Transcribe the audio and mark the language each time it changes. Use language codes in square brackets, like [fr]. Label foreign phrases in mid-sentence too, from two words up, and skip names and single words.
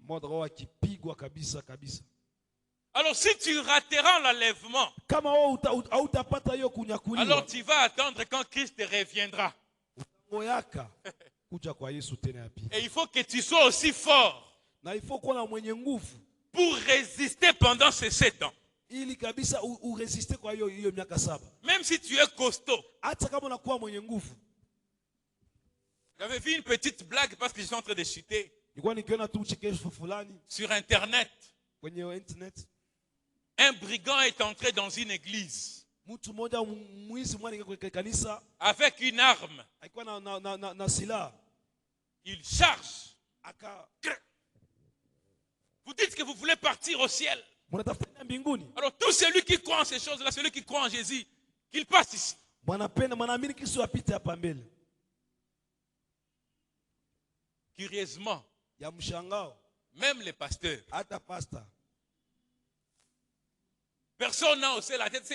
[fr] Alors si tu rateras l'enlèvement, alors tu vas attendre quand Christ reviendra. Et il faut que tu sois aussi fort pour résister pendant ces 7 ans. [sw] Ili kabisa uresiste kwa hiyo miaka 7. [fr] Même si tu es costaud. [sw] Hata kama unakuwa mwenye nguvu. [fr] J'avais vu une petite blague parce que je suis en train de chuter. [sw] Nilikuwa nikiona tu uchekesho fulani [fr] sur internet. [sw] Kwenye internet. [fr] Un brigand est entré dans une église. [sw] Mtu mmoja mwizi mwana kwa kanisa [fr] avec une arme. [sw] Alikuwa na silaha. [fr] Il charge. Vous dites que vous voulez partir au ciel. Alors tout celui qui croit en ces choses-là, celui qui croit en Jésus, qu'il passe ici. Curieusement, même les pasteurs, personne n'a haussé la tête.